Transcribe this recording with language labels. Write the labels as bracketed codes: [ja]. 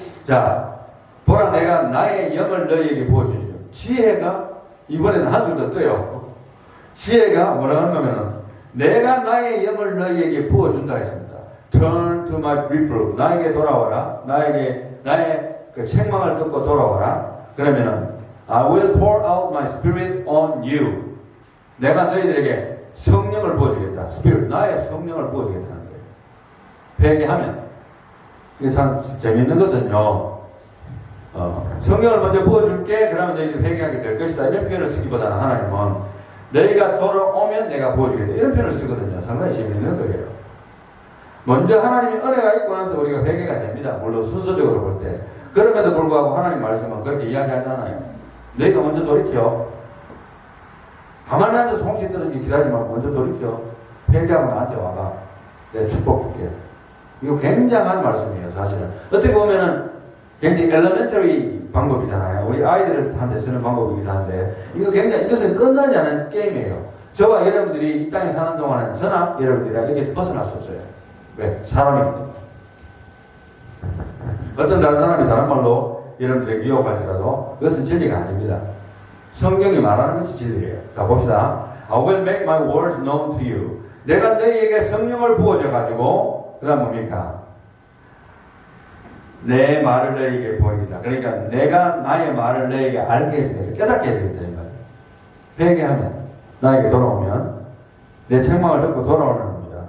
[ko] 자, 보라 내가 나의 영을 너희에게 부어주시오. 지혜가 이번에는 한술 더 떠요. 지혜가 뭐라고 하는 거면은 내가 나의 영을 너희에게 부어준다 했습니다. [en] Turn to my reproof. [ko] 나에게 돌아와라. 나의 그 책망을 듣고 돌아와라. [en] 그러면은 I will pour out my spirit on you. [ko] 내가 너희들에게 성령을 부어주겠다. [en] Spirit. [ko] 나의 성령을 부어주겠다는 거예요. 회개하면. 이게 참 재미있는 것은요. 성령을 먼저 부어줄게, 그러면 너희들이 회개하게 될 것이다, 이런 표현을 쓰기보다는 하나님은 너희가 돌아오면 내가 부어주겠다, 이런 표현을 쓰거든요. 상당히 재미있는 거예요. 먼저 하나님의 은혜가 있고 나서 우리가 회개가 됩니다. 물론 순서적으로 볼 때. 그럼에도 불구하고 하나님 말씀은 그렇게 이야기하잖아요. 너희가 먼저 돌이켜. 가만히 앉아서 홍시 떨어지게 기다리지 말고 먼저 돌이켜. 회개하고 나한테 와라. 내가 축복 줄게. 이거 굉장한 말씀이에요, 사실은. 어떻게 보면은 굉장히 엘레멘터리 방법이잖아요. 우리 아이들한테 쓰는 방법이기도 한데, 이것은 끝나지 않은 게임이에요. 저와 여러분들이 이 땅에 사는 동안은 저나 여러분들이 여기에서 벗어날 수 없어요. 왜? 사람이기 때문에. 어떤 다른 사람이 다른 말로 여러분들에게 유혹할지라도 그것은 진리가 아닙니다. 성경이 말하는 것이 진리예요. 자, 봅시다. [en] I will make my words known to you. [ko] 내가 너희에게 성령을 부어줘가지고, 그 다음 뭡니까? 내 말을 너희에게 보이겠다. 그러니까 내가 나의 말을 너희에게 알게 해주겠다. 깨닫게 해주겠다. 이 말이에요. 회개하면, 나에게 돌아오면, 내 책망을 듣고 돌아오는 겁니다.